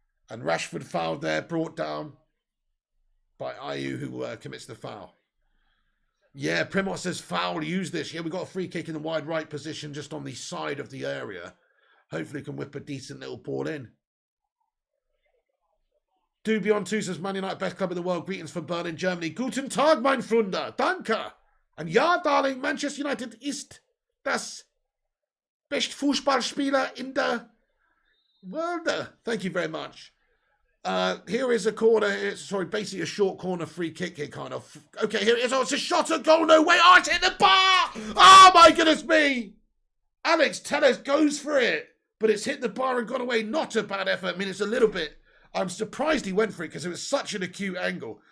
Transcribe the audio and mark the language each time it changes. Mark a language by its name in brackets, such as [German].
[English] And Rashford fouled there, brought down by Ayew, who commits the foul. Yeah, Primos says foul, use this. Yeah, we've got a free kick in the wide right position just on the side of the area. Hopefully can whip a decent little ball in. Dubion 2 says Man United, best club in the world. Greetings from Berlin, Germany. [German] Guten Tag, mein Freunde. Danke. [English] And ja, darling, Manchester United [German] ist das [English] best Fußballspieler in the world. Thank you very much. Here is a corner. Sorry, basically a short corner free kick here, kind of. Okay, here it is. Oh, it's a shot at goal. No way. Oh, it's hit the bar. Oh, my goodness me. Alex Telles goes for it. But it's hit the bar and gone away. Not a bad effort. I mean, it's a little bit. I'm surprised he went for it because it was such an acute angle.